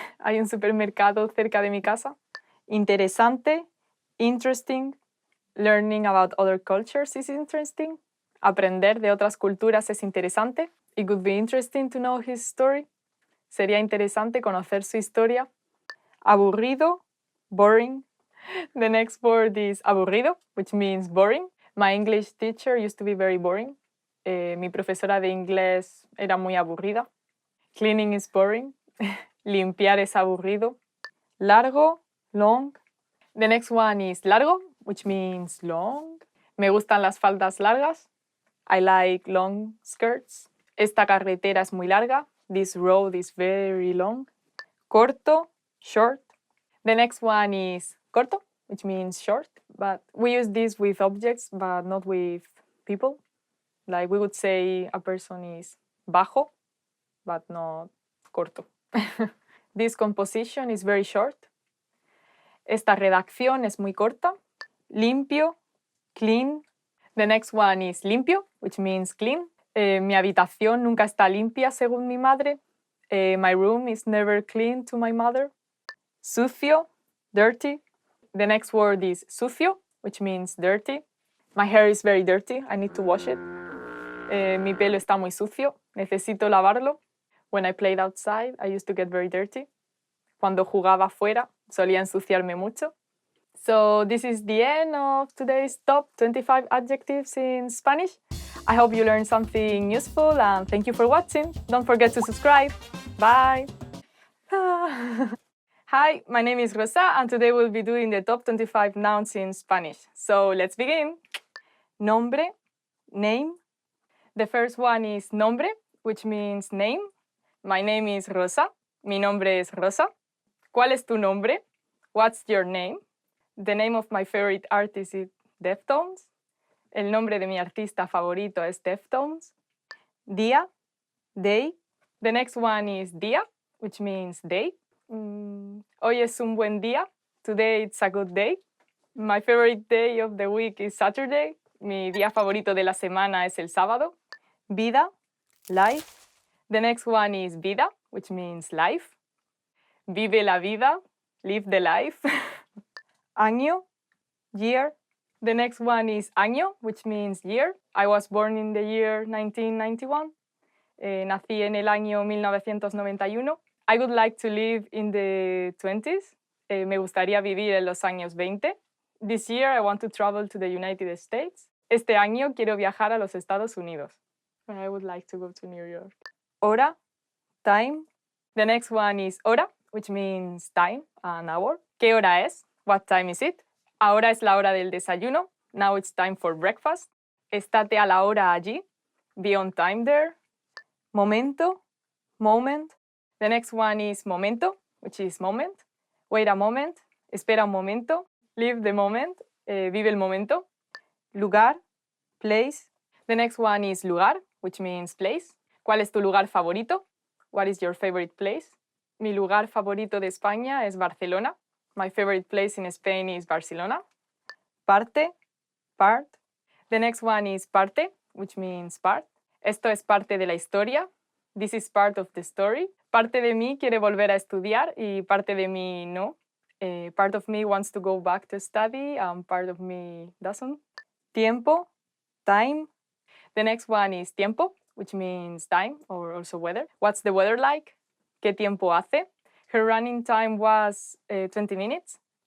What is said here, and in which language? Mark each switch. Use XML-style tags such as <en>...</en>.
<es>Hay un supermercado cerca de mi casa.</es> <en>Interesante, interesting. Learning about other cultures is interesting.</en> <es>Aprender de otras culturas es interesante.</es> <en>It would be interesting to know his story.</en> <es>Sería interesante conocer su historia.</es> <en>Aburrido, boring. The next word is aburrido, which means boring. My English teacher used to be very boring.</en> <es>Mi profesora de inglés era muy aburrida.</es> <en>Cleaning is boring.</en> <es>Limpiar es aburrido.</es> <en>Largo, long. The next one is largo, which means long.</en> <es>Me gustan las faldas largas.</es> <en>I like long skirts.</en> <es>Esta carretera es muy larga.</es> <en>This road is very long. Corto, short. The next one is corto, which means short. But we use this with objects, but not with people. Like we would say a person is bajo, but not corto. This composition is very short.</en> <es>Esta redacción es muy corta.</es> <en>Limpio, clean. The next one is limpio, which means clean.</en> <es>Mi habitación nunca está limpia, según mi madre.</es> <en>My room is never clean to my mother. Sucio, dirty. The next word is sucio, which means dirty. My hair is very dirty. I need to wash it.</en> <es>Mi pelo está muy sucio. Necesito lavarlo.</es> <en>When I played outside, I used to get very dirty.</en> <es>Cuando jugaba afuera, solía ensuciarme mucho.</es> <en>So this is the end of today's top 25 adjectives in Spanish. I hope you learned something useful and thank you for watching. Don't forget to subscribe. Bye. Hi, my name is Rosa and today we'll be doing the top 25 nouns in Spanish. So let's begin. Nombre, name. The first one is nombre, which means name. My name is Rosa.</en> <es>Mi nombre es Rosa. ¿Cuál es tu nombre?</es> <en>What's your name? The name of my favorite artist is Deftones.</en> <es>El nombre de mi artista favorito es Deftones.</es> <en>Día, day. The next one is día, which means day.</en> <es>Hoy es un buen día.</es> <en>Today it's a good day. My favorite day of the week is Saturday.</en> <es>Mi día favorito de la semana es el sábado.</es> <en>Vida, life. The next one is vida, which means life.</en> <es>Vive la vida,</es> <en>live the life. Año, year. The next one is año, which means year. I was born in the year 1991.</en> <es>Nací en el año 1991.</es> <en>I would like to live in the 20s.</en> <es>Me gustaría vivir en los años 20.</es> <en>This year I want to travel to the United States.</en> <es>Este año quiero viajar a los Estados Unidos.</es> <en>I would like to go to New York. Hora, time. The next one is hora, which means time, an hour.</en> <es>¿Qué hora es?</es> <en>What time is it?</en> <es>Ahora es la hora del desayuno.</es> <en>Now it's time for breakfast.</en> <es>Estate a la hora allí.</es> <en>Be on time there. Momento, moment. The next one is momento, which is moment. Wait a moment.</en> <es>Espera un momento.</es> <en>Live the moment.</en> <es>Vive el momento. Lugar, place.</es> <en>The next one is lugar, which means place.</en> <es>¿Cuál es tu lugar favorito?</es> <en>What is your favorite place?</en> <es>Mi lugar favorito de España es Barcelona.</es> <en>My favorite place in Spain is Barcelona. Parte, part. The next one is parte, which means part.</en> <es>Esto es parte de la historia.</es> <en>This is part of the story.</en> <es>Parte de mí quiere volver a estudiar y parte de mí no.</es> <en>Part of me wants to go back to study and part of me doesn't. Tiempo, time. The next one is tiempo, which means time or also weather. What's the weather like?</en> <es>¿Qué tiempo hace?</es> <en>Her running time was 20 minutes.</en>